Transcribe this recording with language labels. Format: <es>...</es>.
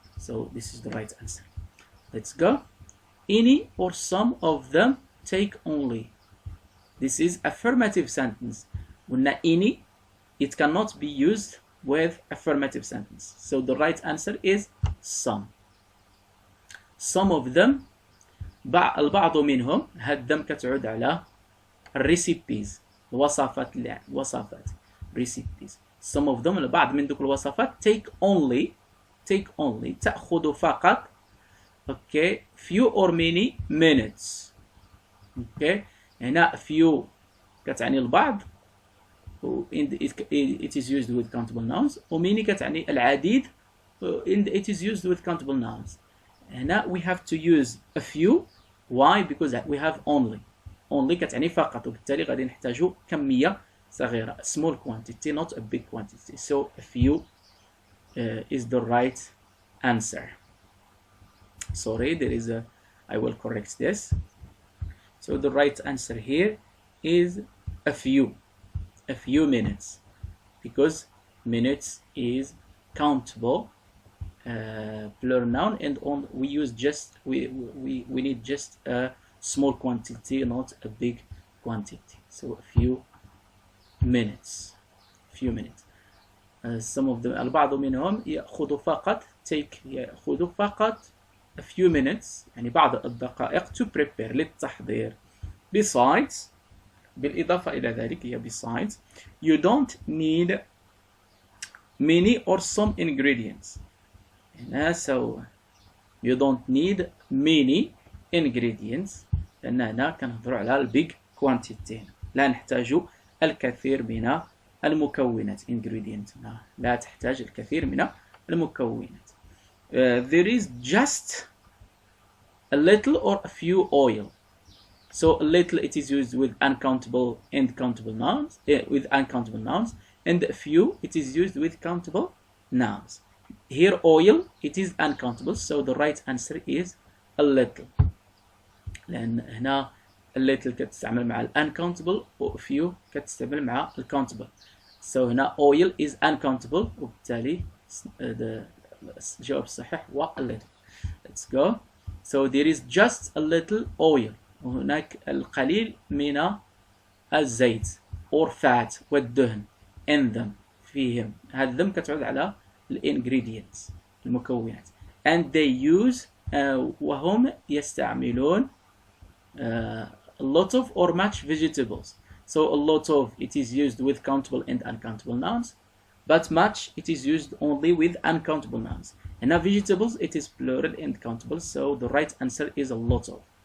<en>So this is the right answer. Let's go. Any or some of them take only. This is affirmative sentence.</en> <ar>قلنا</ar> <en>any, it cannot be used with affirmative sentence. So the right answer is some. Some of them,</en> <ar>البعض منهم، هالذم كتعود على recipes، الوصفات وصفات recipes.</ar> <en>Some of them،</en> <ar>البعض من ذوك الوصفات</ar> <en>take only</en> <ar>تأخذ فقط</ar> <en>okay few or many minutes. okay</en> <ar>هنا</ar> <en>few</en> <ar>كتعني البعض</ar> <en>it is used with countable nouns، و many</en> <ar>كتعني العديد</ar> <en>it is used with countable nouns.</en> <ar>هنا</ar> <en>we have to use a few. why? Because we have only</en> <ar>كتعني فقط، وبالتالي غادي نحتاجو كمية صغيرة</ar> <en>small quantity not a big quantity. So a few is the right answer. Sorry, there is a, I will correct this. So the right answer here is a few minutes, because minutes is countable plural noun, and we use just we need just a small quantity, not a big quantity. So a few minutes. Some of them،</en> <ar>البعض منهم يأخذ فقط يأخذ فقط</ar> <en>a few minutes،</en> <ar>يعني بعض الدقائق</ar> <en>to prepare،</en> <ar>للتحضير.</ar> <en>Besides،</en> <ar>بالإضافة إلى ذلك، هي</ar> <en>besides you don't need many or some ingredients.</en> <ar>هنا</ar> <en>so you don't need many ingredients،</en> <ar>لأن هنا كنهضروا على البيج quantity، لا نحتاج الكثير من المكونات. ingredient لا تحتاج الكثير من المكونات.</ar> <en>There is just a little or a few oil. So a little, it is used with uncountable and countable nouns, with uncountable nouns, and a few, it is used with countable nouns. Here oil, it is uncountable, so the right answer is a little.</en> <ar>لأن هنا</ar> <en>a little</en> <ar>كتستعمل مع uncountable، و few كتستعمل مع countable.</ar> <en>So</en> <ar>هنا</ar> <en>oil is uncountable،</en> <ar>وبالتالي الجواب الصحيح هو</ar> <en>a little. Let's go. So there is just a little oil.</en> <ar>وهناك القليل من الزيت</ar> <en>or fat</en> <ar>والدهن</ar> <en>in them</en> <ar>فيهم. هذا them كتعود على ingredients المكونات.</ar> <en>And they use</en> <ar>وهم يستعملون</ar> <en>a lot of or much vegetables. So a lot of, it is used with countable and uncountable nouns, but much, it is used only with uncountable nouns. And now vegetables, it is plural and countable, so the right answer is a lot of.</en>